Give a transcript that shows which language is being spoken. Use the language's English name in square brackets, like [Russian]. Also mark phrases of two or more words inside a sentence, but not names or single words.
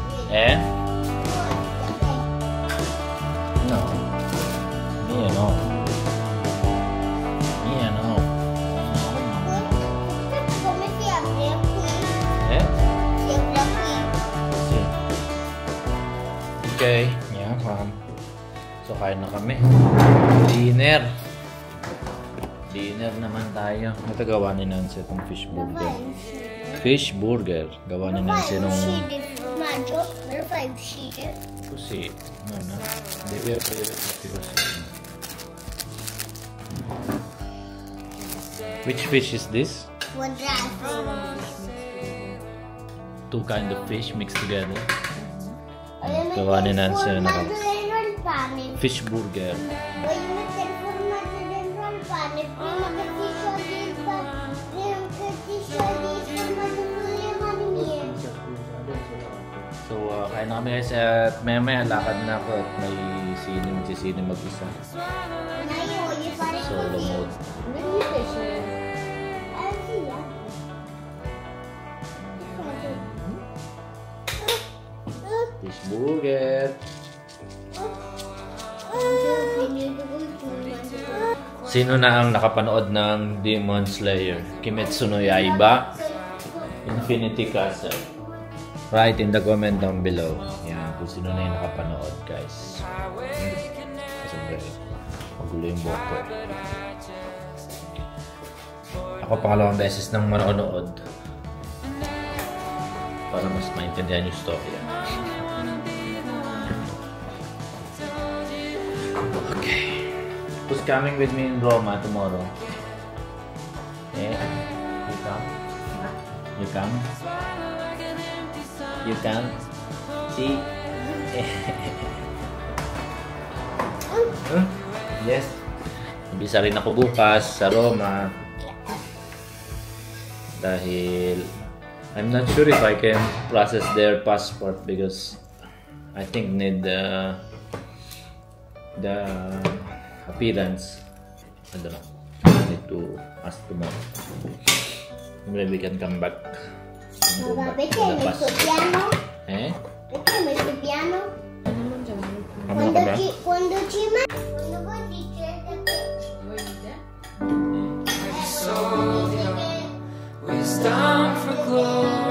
[English] Eh? No. Me no. Me no. [Italian] Come si apre qui? Eh? Si apre qui. Sì. Okay. [English] Yeah, [Filipino] so, kain na kami. Dinner. Dinner naman tayo. Ito gawa ni Nancy itong fish burger. Fish burger. Gawa ni Nancy nung... [Italian] Maggio, me lo fai uscire? Così. No, no. Devi aprire tutti così. [English] Which fish is this? [Italian] Quadrato. [English] Two kind of fish mixed together. [Italian] Voglio [Filipino] Gawa ni [Italian] mettere il [Filipino] Nancy na [Italian] formaggio dentro il pane. [English] fish burger. [Italian] Voglio mettere il formaggio dentro il pane prima che ti sciogli il pane. Prima che ti sciogli il formaggio con le mani mie. [Filipino] So, kain na kami guys at maya lakad na ako at may magsisini mag-isa. [Italian] Ma io voglio fare [English] Solo [Italian] così. [English] mode. [Italian] Non mi piace. Sì, [English] Fish burger. [Filipino] Sino na ang nakapanood ng Demon Slayer? Kimetsu no Yaiba? Infinity Castle. [English] Write in the comment down below. [Filipino] Yan, kung sino na yung nakapanood, guys. Kasi magulo yung buhok ko. Ako pangalawang beses nang manonood. Para mas maintindihan yung story. [English] Okay. Who's coming with me in Roma tomorrow? Eh? You come? You come? You come? See? Yes. [Filipino] Bisa rin ako bukas sa Roma. [English] Dahil I'm not sure if I can process their passport because I think need the appearance. I don't know. I need to ask tomorrow. Maybe we can come back. Go [Italian] Ma [English] back [Italian] perché [English] to [Italian] hai [English] the [Italian] messo [English] passport. [Italian] piano? Eh? Perché hai messo piano? Non mangiamo più. Come no, come? Quando voi dicete che... Voi dite? quando dite che... [English] It's time for close.